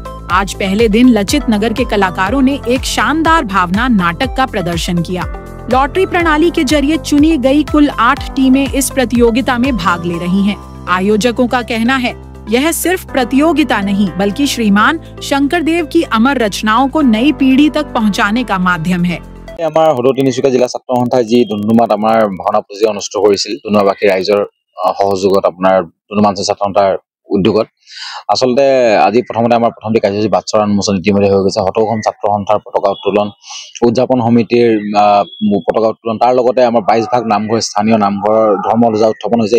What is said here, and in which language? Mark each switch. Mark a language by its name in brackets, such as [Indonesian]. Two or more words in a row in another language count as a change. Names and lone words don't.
[Hindi] आज पहले दिन लचित नगर के कलाकारों ने एक शानदार भावना नाटक का प्रदर्शन किया। लॉटरी प्रणाली के जरिए चुनी गई कुल 8 टीमें इस प्रतियोगिता में भाग ले रही हैं। आयोजकों का कहना है, यह सिर्फ प्रतियोगिता नहीं बल्कि श्रीमान शंकरदेव की अमर रचनाओं को नई पीढ़ी तक पहुंचाने का माध्यम है। [Assamese] আমাৰ সদৌ তিনিচুকীয়া জিলা ছাত্ৰ সন্থাই যি ডুমডুমাত আমাৰ ভাওনা প্ৰতিযোগিতা অনুষ্ঠিত কৰিছিল, ডুমডুমাবাসী ৰাইজৰ সহযোগত আপোনাৰ ডুমডুমা ছাত্ৰ সন্থাৰ উদ্যোগত আচলতে আজি প্ৰথমতে আমাৰ প্ৰথমটি কাৰ্যসূচী বাটচৰা উন্মোচন ইতিমধ্যে হৈ গৈছে। ১৭খন ছাত্ৰ সন্থাৰ পতাকা উত্তোলন, উদযাপন সমিতিৰ পতাকা উত্তোলন, তাৰ লগতে আমাৰ 22 ভাগ নামঘৰ স্থানীয় নামঘৰৰ ধৰ্মধ্বজা উত্থাপন হৈছে।